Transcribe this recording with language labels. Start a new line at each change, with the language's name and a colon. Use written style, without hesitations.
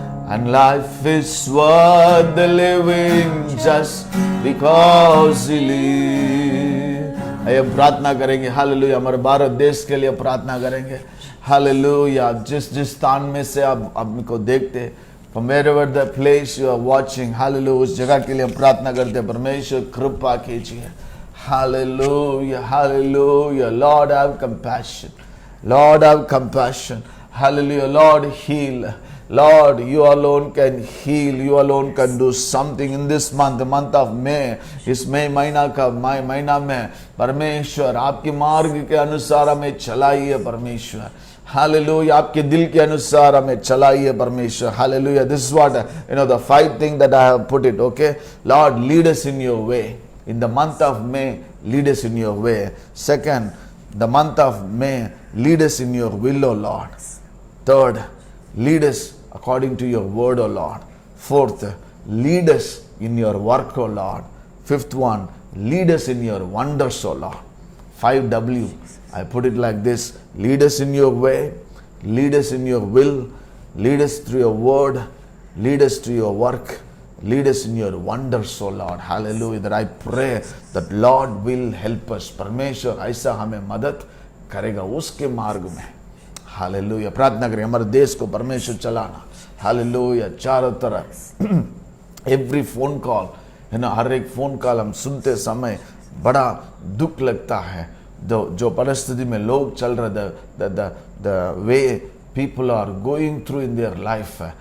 English: And life is worth the living just because He lives.
Hindi: आइए प्रार्थना करेंगे, hallelujah. हमारे भारत देश के लिए प्रार्थना करेंगे, हालेलुया। जिस जिस स्थान में से आप हमको देखते,
English: from wherever the place you are watching,
Hindi: hallelujah, उस जगह के लिए हम प्रार्थना करते हैं, परमेश्वर कृपा कीजिए, hallelujah, hallelujah.
English: Lord have compassion, Lord have compassion, hallelujah. Lord heal, Lord you alone can heal, you alone can do something in this month, the month of May.
Hindi: इस मई महीना में परमेश्वर आपके मार्ग के अनुसार हमें चलाइए परमेश्वर, हालेलुया। आपके दिल के अनुसार हमें चलाइए परमेश्वर, hallelujah.
English: This is what the 5 things that I have put it, okay. Lord, lead us in your way in the month of May, lead us in your way. Second, the month of May, lead us in your will, O Lord. Third, lead us according to your word, O Lord. Fourth, lead us in your work, O Lord. Fifth one, lead us in your wonders, O Lord. 5W, I put it like this: lead us in your way, lead us in your will, lead us through your word, lead us to your work, lead us in your wonders, O Lord. Hallelujah. That I pray that Lord will help us.
Hindi: परमेश्वर ऐसा हमें मदद करेगा उसके मार्ग में, hallelujah. प्रार्थना करें हमारे देश को परमेश्वर चलाना, हालेलुया। चारों तरफ एवरी फोन कॉल हर एक फोन कॉल हम सुनते समय बड़ा दुख लगता है, जो परिस्थिति में लोग चल रहे,
English: the way people are going through in their life.